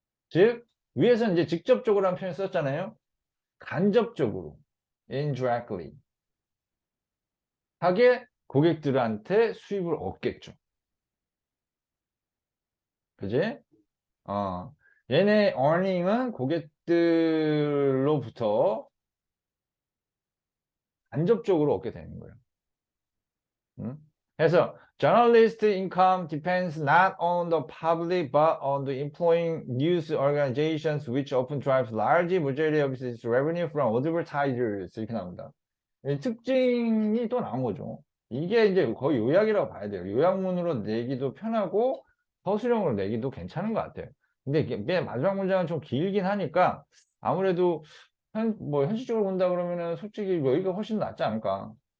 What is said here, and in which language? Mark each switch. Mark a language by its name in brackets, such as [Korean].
[Korean] 즉, 위에서는 이제 직접적으로 라는 표현을 썼잖아요. 간접적으로, indirectly 하게 고객들한테 수입을 얻겠죠. 그지? 얘네 earning은 고객들로부터 간접적으로 얻게 되는 거예요. 그래서 [English] journalist income depends not on the public but on the employing news organizations which often drives large majority of its revenue from advertisers [Korean] 이렇게 나옵니다. 이 특징이 또 나온 거죠. 이게 이제 거의 요약이라고 봐야 돼요. 요약문으로 내기도 편하고 서술형으로 내기도 괜찮은 것 같아요. 근데 맨 마지막 문장은 좀 길긴 하니까 아무래도 현실적으로 본다 그러면은 솔직히 여기가 훨씬 낫지 않을까.